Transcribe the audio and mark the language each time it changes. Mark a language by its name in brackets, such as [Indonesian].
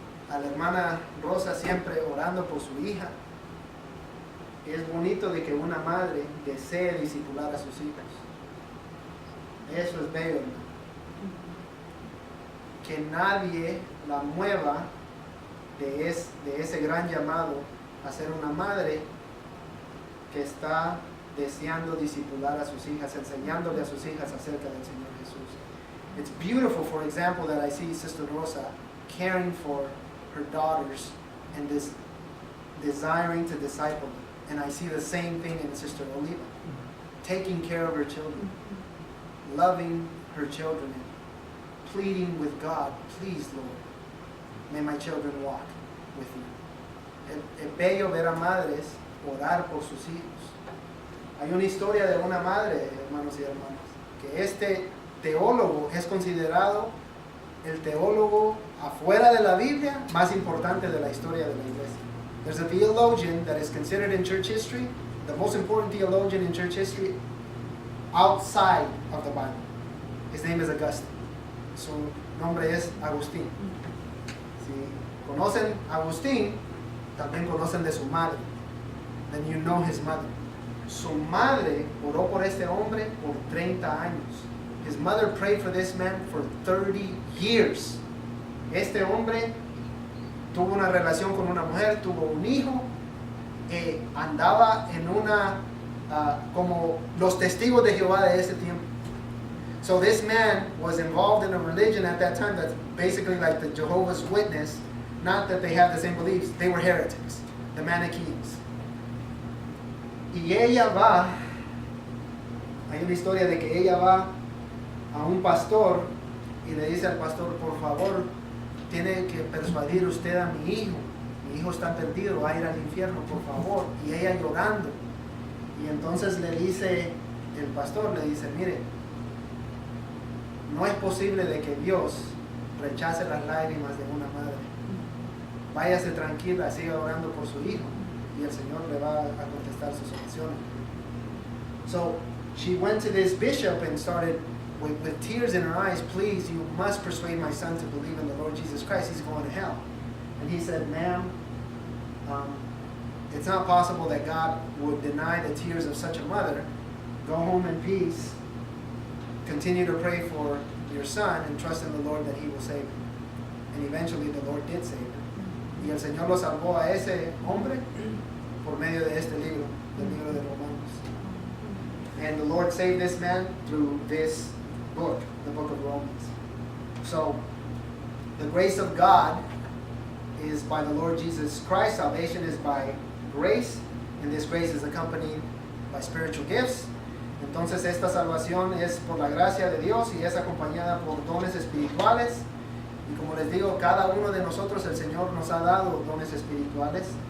[Spanish] a la hermana Rosa siempre orando por su hija. Es bonito de que una madre desee discipular a sus hijos. Eso es bello, hermano. Que nadie la mueva de ese gran llamado a ser una madre que está deseando discipular a sus hijas, enseñándole a sus hijas acerca del Señor Jesús. [English] It's beautiful, for example, that I see Sister Rosa caring for her daughters and desiring to disciple them. And I see the same thing in Sister Oliva, taking care of her children, loving her children, and pleading with God, please, Lord, may my children walk with you. [Spanish] Es bello ver a madres orar por sus hijos. Hay una historia de una madre, hermanos y hermanas, que este teólogo es considerado el teólogo afuera de la Biblia más importante de la historia de la iglesia. [English] There's a theologian that is considered in church history, the most important theologian in church history outside of the Bible. His name is Augustine. [Spanish] Su nombre es Agustín. Si conocen a Agustín, también conocen de su madre. [English] Then you know his mother. [Spanish] Su madre oró por este hombre por 30 años. [English] His mother prayed for this man for 30 years. [Spanish] Este hombre tuvo una relación con una mujer, tuvo un hijo, andaba en una, como los testigos de Jehová de ese tiempo. [English] So this man was involved in a religion at that time that's basically like the Jehovah's Witness, not that they have the same beliefs, they were heretics, the Manichaeans. [Spanish] Y ella va, hay una historia de que ella va a un pastor y le dice al pastor, por favor, tiene que persuadir usted a mi hijo está perdido, va a ir al infierno, por favor. Y ella llorando. Y entonces le dice, el pastor le dice, mire, no es posible de que Dios rechace las lágrimas de una madre. Váyase tranquila, siga orando por su hijo y el Señor le va a contestar sus oraciones. [English] So she went to this bishop and started with tears in her eyes, please, you must persuade my son to believe in the Lord Jesus Christ. He's going to hell. And he said, ma'am, it's not possible that God would deny the tears of such a mother. Go home in peace. Continue to pray for your son and trust in the Lord that he will save him. And eventually the Lord did save him. [Spanish] Y el Señor lo salvó a ese hombre por medio de este libro, del libro de Romanos. [English] And the Lord saved this man through this book, the book of Romans. So, the grace of God is by the Lord Jesus Christ. Salvation is by grace, and this grace is accompanied by spiritual gifts. [Spanish] Entonces, esta salvación es por la gracia de Dios y es acompañada por dones espirituales. Y como les digo, cada uno de nosotros, el Señor nos ha dado dones espirituales.